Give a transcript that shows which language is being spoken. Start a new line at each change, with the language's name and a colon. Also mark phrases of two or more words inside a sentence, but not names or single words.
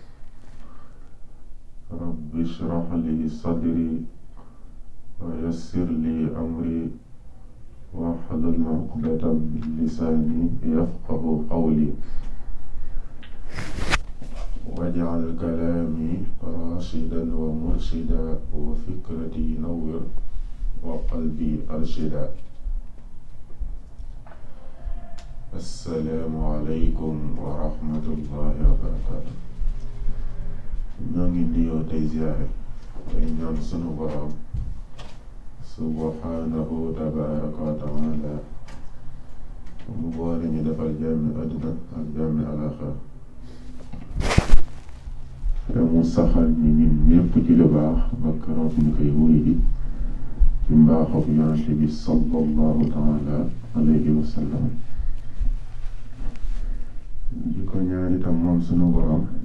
Arabic: ربي اشرح لي صدري ويسر لي أمري واحلل عقدة من لساني يفقه قولي واجعل كلامي راشدا ومرشدا وفكرتي نور وقلبي أرشدا السلام عليكم ورحمة الله وبركاته
Wolof: ñoo ngi nuyoo tey ziyaare tey ñaan sunu Boroom
Arabic: سبحانه تبارك وتعالى
Wolof: mu boole ñu defal jàmmi àddina ak jàmmi alaaxira te mu saxal ñi ñun ñépp ci lu baax ba keroog ñu koy wuy ji ci mbaaxook yonent bi
Arabic: صلى الله تعالى عليه وسلم
Wolof: di ko ñaan itam moom sunu Boroom